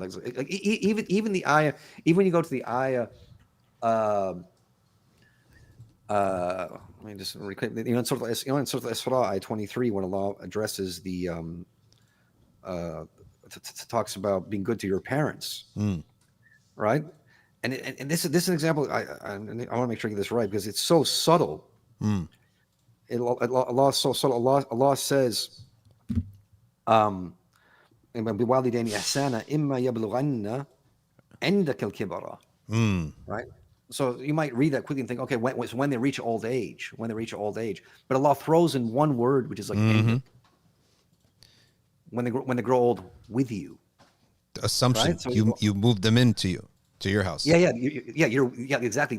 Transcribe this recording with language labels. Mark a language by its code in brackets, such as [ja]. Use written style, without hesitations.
[en] Like even the ayah, even when you go to the ayah, let me just recall, in Surah Al-Isra, ayah 23, when Allah addresses the talks about being good to your parents, right? And this is an example. I want to make sure I get this right, because it's so subtle. Allah is so subtle. Allah says, [ar] بِوَالِدَيْنِ إِحْسَانًا إِمَّا يَبْلُغَنَّ عِنْدَكَ الْكِبَرَ. [en] Right? So you might read that quickly and think, okay, when they reach old age, but Allah throws in one word, which is like when they grow old with you. Assumption. Right? So you move them to your house. Yeah, exactly.